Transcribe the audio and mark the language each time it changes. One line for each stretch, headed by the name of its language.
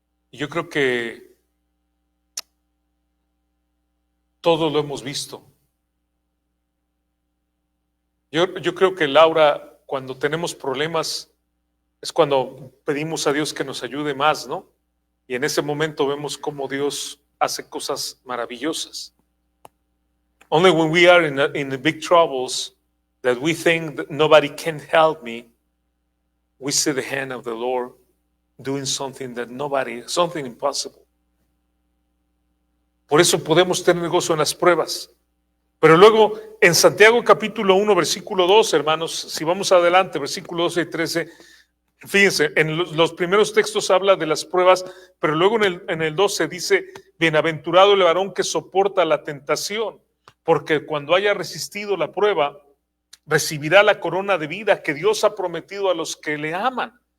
Spanish: Y yo creo que todo lo hemos visto. Yo creo que, Laura, cuando tenemos problemas es cuando pedimos a Dios que nos ayude más, ¿no? Y en ese momento vemos cómo Dios hace cosas maravillosas.
English: Only when we are in the big troubles that we think that nobody can help me, we see the hand of the Lord doing something something impossible.
Spanish: Por eso podemos tener gozo en las pruebas. Pero luego en Santiago capítulo 1, versículo 2, hermanos, si vamos adelante, versículo 12 y 13, fíjense, en los primeros textos habla de las pruebas, pero luego en el 12 dice, bienaventurado el varón que soporta la tentación, porque cuando haya resistido la prueba, recibirá la corona de vida que Dios ha prometido a los que le aman.